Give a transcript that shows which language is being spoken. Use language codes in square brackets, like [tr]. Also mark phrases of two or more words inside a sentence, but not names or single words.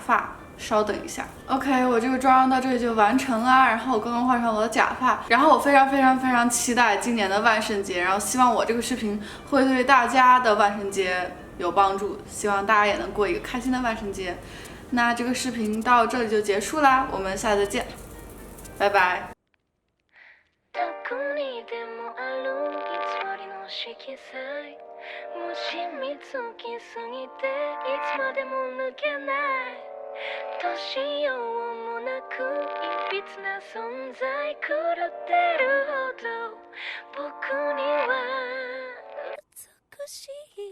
[zh] 发，稍等一下。OK， 我这个妆到这里就完成了，然后我刚刚换上我的假发，然后我非常期待今年的万圣节，然后希望我这个视频会对大家的万圣节有帮助，希望大家也能过一个开心的万圣节。那这个视频到这里就结束啦，我们下次再见，拜拜。 [ja] どこにでもある偽りの色彩もしみつきすぎていつまでも抜けないどうしようもなくいびつな存在狂ってるほど僕には美しい